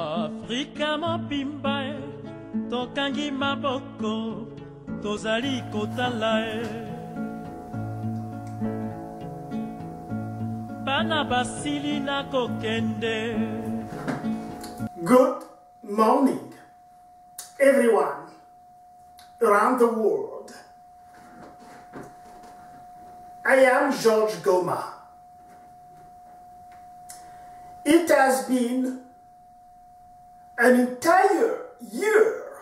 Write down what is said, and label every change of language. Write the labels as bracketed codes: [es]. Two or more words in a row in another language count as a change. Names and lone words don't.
[ln] Afrika mobimba e tokangi maboko tozali kotala e bana basili na kokende. [en] Good morning, everyone around the world. I am George Goma. It has been an entire year.